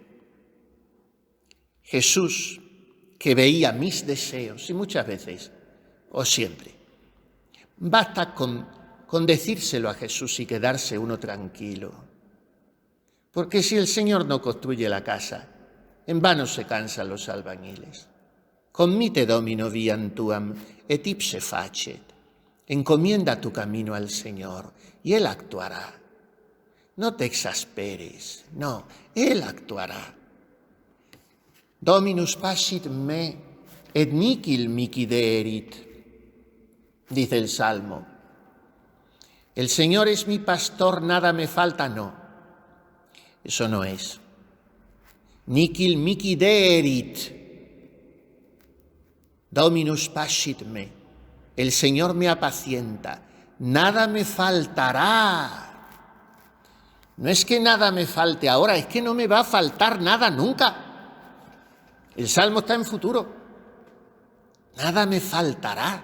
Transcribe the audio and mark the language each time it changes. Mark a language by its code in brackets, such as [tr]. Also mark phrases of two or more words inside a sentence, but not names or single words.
[es] Jesús, que veía mis deseos, y muchas veces, o siempre, basta con decírselo a Jesús y quedarse uno tranquilo. Porque si el Señor no construye la casa, en vano se cansan los albañiles. [la] Commite Domino viam tuam et ipse facet. [es] Encomienda tu camino al Señor y Él actuará. No te exasperes, no, Él actuará. [la] Dominus passit me et nihil mihi deerit, [es] dice el Salmo. El Señor es mi pastor, nada me falta, no. Eso no es. [la] Nihil mihi deerit. Dominus passit me. [es] El Señor me apacienta, nada me faltará. No es que nada me falte ahora, es que no me va a faltar nada nunca. El Salmo está en futuro. Nada me faltará.